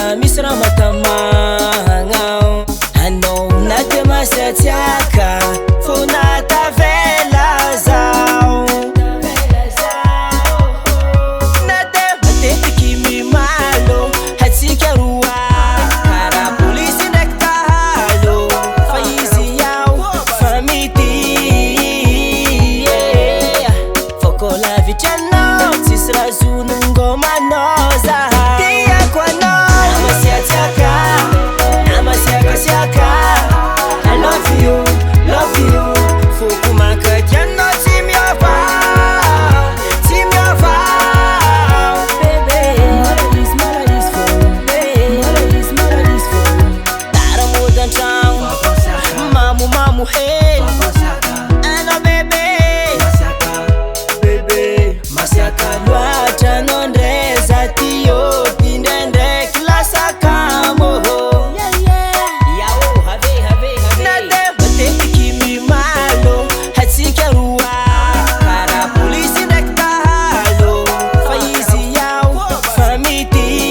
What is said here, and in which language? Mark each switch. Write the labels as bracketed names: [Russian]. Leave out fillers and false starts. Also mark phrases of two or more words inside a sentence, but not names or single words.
[Malagasy] misy raha matamagna anao na de masiatsiaka fô natavela zao na de matetiky mimalo hatsika roa karaha polisy ndraiky tahalo fa izy iaho fa mity fô kô lavitra anao tsisy raha zonongomanao zahay tiako anao namasiatsiaka namasiakasiaka [English] I love you [Malagasy] foko mankaty anao tsy miova bebe malaisy fô tara mody antragno mamomamo hely anao bebe masiaka loatra anao ndray za tio tindraindraiky lasakamo na de matetiky mimalo hatsika roa karaha polisy ndraiky tahalo fa izy iaho fa mity